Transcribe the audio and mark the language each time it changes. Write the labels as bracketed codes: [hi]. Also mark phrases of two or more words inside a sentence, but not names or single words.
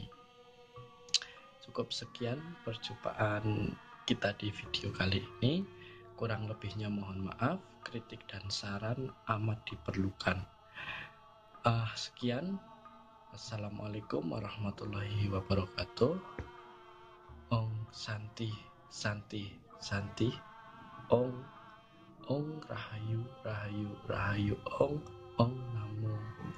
[id] Cukup sekian perjumpaan kita di video kali ini. Kurang lebihnya mohon maaf, kritik dan saran amat diperlukan. Sekian. [ar] السلام عليكم ورحمة الله وبركاته. [sa] ॐ शान्ति शान्ति शान्ति. [kaw] Om Rahayu Rahayu Rahayu. [sa] ॐ नमो